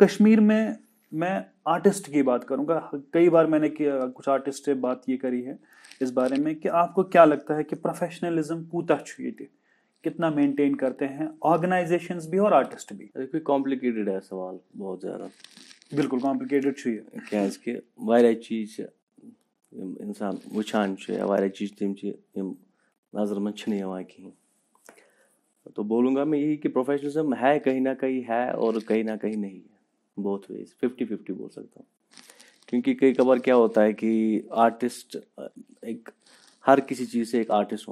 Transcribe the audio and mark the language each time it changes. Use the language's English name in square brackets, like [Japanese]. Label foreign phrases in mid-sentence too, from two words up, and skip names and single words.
[Hindi] कश्मीर में मैं आर्टिस्ट की बात करूंगा कई बार मैंने कुछ आर्टिस्ट से बात ये करी है इस बारे में कि आपको क्या लगता है कि प्रोफेशनलिज्म कूता कितना मेंटेन करते हैं ऑर्गेनाइजेशंस भी और आर्टिस्ट भी देखिए कॉम्प्लिकेटेड है सवाल बहुत ज़्यादा बिल्कुल कॉम्प्लिकेटेड [Kashmiri] क्या वारिया चीज इंसान वुचान वारिया चीज तम नजर [Hindi] में कहीं तो बोलूँगा मैं यही कि प्रोफेशनलिज्म है कहीं ना कहीं है और कहीं ना कहीं नहीं है [English] both ways [Hindi] 50-50 बोल सकता हूँ क्योंकि कई कबार क्या होता है कि आर्टिस्ट एक हर किसी चीज़ से एक आर्टिस्ट